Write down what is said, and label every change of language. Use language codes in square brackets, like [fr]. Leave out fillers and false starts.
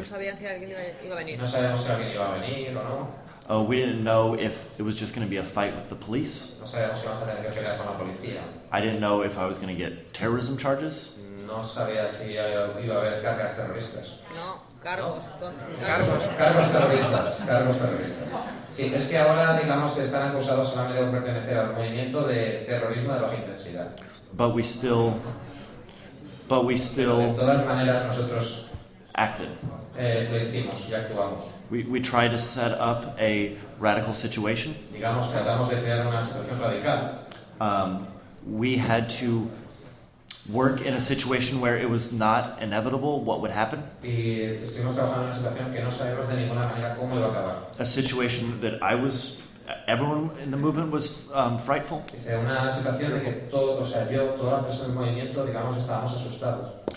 [es] sabíamos si alguien iba a venir o no. [en] Oh, we didn't know if it was just going to be a fight with the police. [es] No sabíamos si iba a tener que pelear con la policía. [en] I didn't know if I was going to get terrorism charges. [es] No sabía si iba a haber cargas terroristas. No, cargos. No. Cargos. Cargos terroristas. Cargos terroristas. Sí, es que ahora, digamos, están acusados solamente de pertenecer al movimiento de terrorismo de baja intensidad. [en] But we still [es] de todas maneras, nosotros [en] acted. [es] Lo hicimos y actuamos. [en] We tried to set up a radical situation. [es] Digamos, tratamos de crear una situación radical. [en] We had to work in a situation where it was not inevitable what would happen. [es] Y estuvimos trabajando en una situación que no sabíamos de ninguna manera cómo iba a acabar. [en] A situation that everyone in the movement was frightful. [es] Una situación de que yo, todas las personas del movimiento, digamos, estábamos asustados.